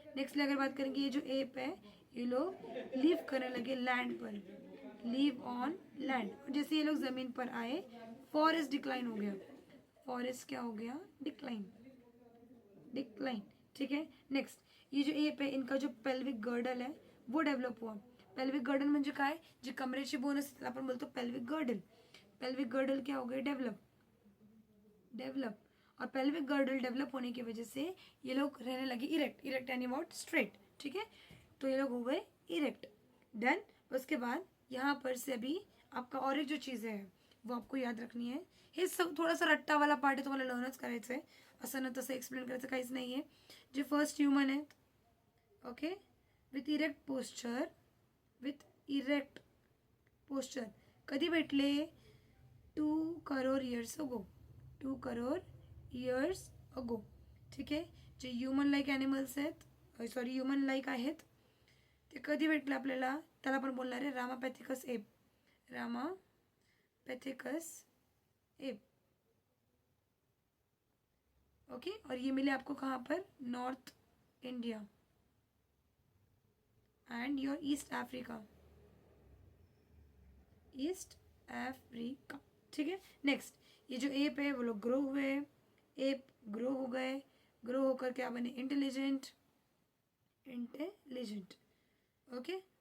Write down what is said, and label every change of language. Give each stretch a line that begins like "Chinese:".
Hindi: Next अगर बात करेंगे, ये जो एप है ये लोग लिव करने लगे लैंड पर,
English: Live on land.
Hindi: जैसे ये लोग जमीन पर आए, फॉरेस्ट डिक्लाइन हो गया, फॉरेस्ट क्या हो गया, डिक्लाइन, डिक्लाइन, ठीक है। नेक्स्ट ये जो एप है, इनका जो पेल्विक गर्डल है वो डेव्हलप हुआ।
Marathi: पेल्विक गर्डल म्हणजे काय, जी कमरेची बोन असते त्याला आपण बोलतो पेल्विक गर्डल, पेल्विक गर्डल
Hindi: क्या हो गए,
Marathi: डेव्हलप, डेव्हलप।
Hindi: और पेल्विक गर्डल डेवलप होने की वजह से ये लोग रहने लगे इरेक्ट, इरेक्ट यानी व्हाट, स्ट्रेट, ठीक है। तो ये लोग हो गए इरेक्ट, डन। उसके बाद यहाँ पर से अभी आपका और एक जो चीज़ें है वो आपको याद रखनी है।
Marathi: हे सब थोडासा रट्टा वाला पार्ट आहे, तुम्हाला लर्नच करायचं आहे, असं ना तसं एक्सप्लेन करायचं काहीच नाही आहे। जे फर्स्ट ह्युमन आहेत, okay, with erect posture, with erect posture कधी भेटले, 2 crore years ago, 2 crore years ago, ठीक आहे। जे ह्युमन लाईक ॲनिमल्स आहेत, सॉरी ह्युमन लाईक आहेत, ते कधी भेटले आपल्याला, त्याला आपण बोलणार आहे रामापॅथिकस एप, रामापैथिकस एप, ओके।
Hindi: और ये मिले आपको कहाँ पर, north India and your east Africa, east Africa, ठीक है। नेक्स्ट ये जो एप है वो लोग ग्रो हुए, एप ग्रो हो गए, ग्रो होकर क्या बने, इंटेलिजेंट, इंटेलिजेंट, ओके।